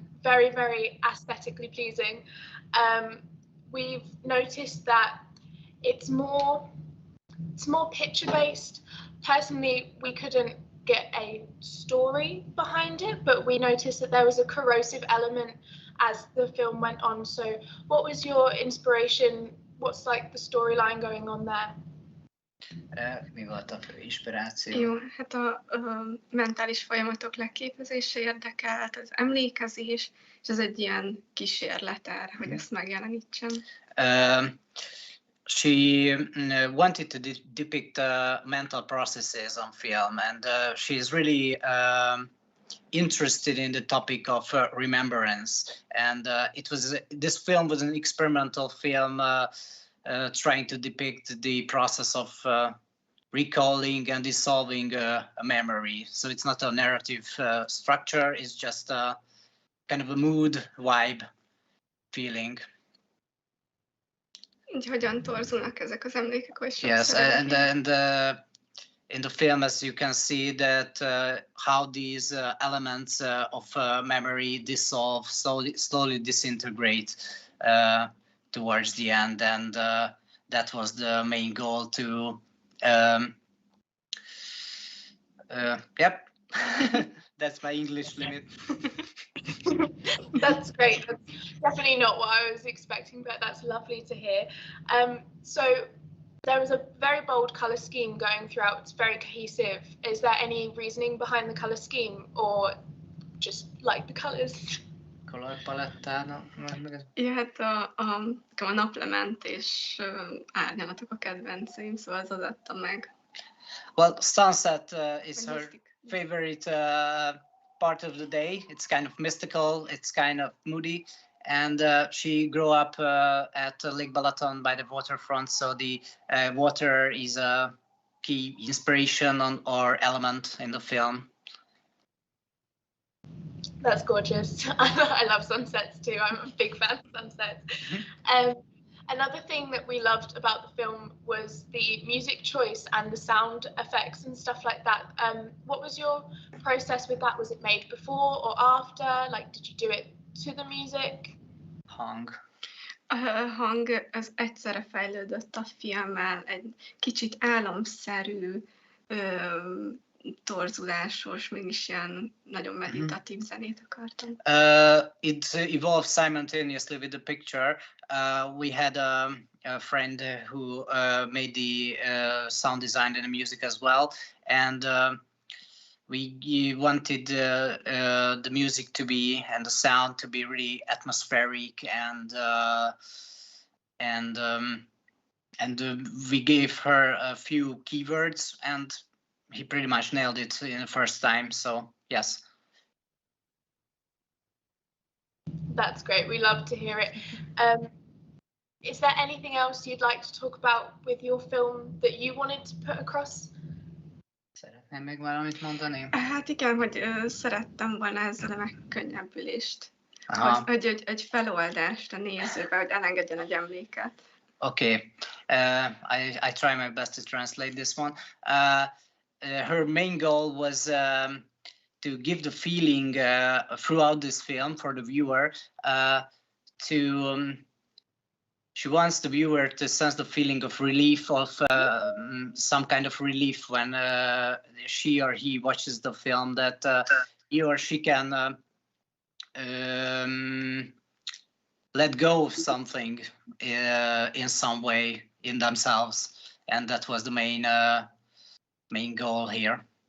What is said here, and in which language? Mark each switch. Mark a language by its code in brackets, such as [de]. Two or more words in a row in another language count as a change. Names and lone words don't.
[en] Very, very aesthetically pleasing. We've noticed that it's more picture-based. Personally, we couldn't get a story behind it, but we noticed that there was a corrosive element as the film went on. So what was your inspiration? What's like the storyline going on there? [hu] Mi volt a fő inspiráció? Jó, hát a mentális folyamatok leképezése érdekelt, az emlékezés, és ez egy ilyen kísérlet erre, hogy ezt megjelenítsem. [en] She wanted to depict mental processes on film, and she's really interested in the topic of remembrance. And this film was an experimental film trying to depict the process of recalling and dissolving a memory. So it's not a narrative structure, it's just a kind of a mood, vibe, feeling. [hu] Így hogyan torzulnak ezek az emlékek, hogy [en] Yes, and in the film, as you can see that how these elements of memory dissolve, slowly disintegrate towards the end, and that was the main goal to yep. That's my English limit. That's great. That's definitely not what I was expecting, but that's lovely to hear. So there was a very bold colour scheme going throughout. It's very cohesive. Is there any reasoning behind the colour scheme, or just like the colours? [hu] Colorpalettának? Ja, hát a naplement és árnyalatok a kedvenceim, szóval az adta meg. [en] Well, sunset is her favorite part of the day. It's kind of mystical, it's kind of moody, and she grew up at Lake Balaton by the waterfront, so the water is a key inspiration or element in the film. That's gorgeous. I love sunsets too. I'm a big fan of sunsets. Another thing that we loved about the film was the music choice and the sound effects and stuff like that. What was your process with that? Was it made before or after? Like, did you do it to the music? [hu] Hang. A hang az egyszerre fejlődött a filmmel, egy kicsit álomszerű, torzulásos, mégis ilyen nagyon meditatív zenét akartam. [en] It evolved simultaneously with the picture. we had a friend who made the sound design and the music as well, and we wanted the music to be and the sound to be really atmospheric, and we gave her a few keywords, and he pretty much nailed it in the first time. So yes. That's great. We love to hear it. Is there anything else you'd like to talk about with your film that you wanted to put across? [hu] Szeretném még valamit mondani? Hát igen, hogy szerettem volna ezzel a megkönnyebbülést. Hogy feloldást a nézőbe, hogy elengedjen egy emléket. [en] Okay, I try my best to translate this one. Her main goal was to give the feeling throughout this film for the viewer. She wants the viewer to sense the feeling of relief, of some kind of relief when she or he watches the film, that he or she can let go of something in some way in themselves, and that was the main goal here.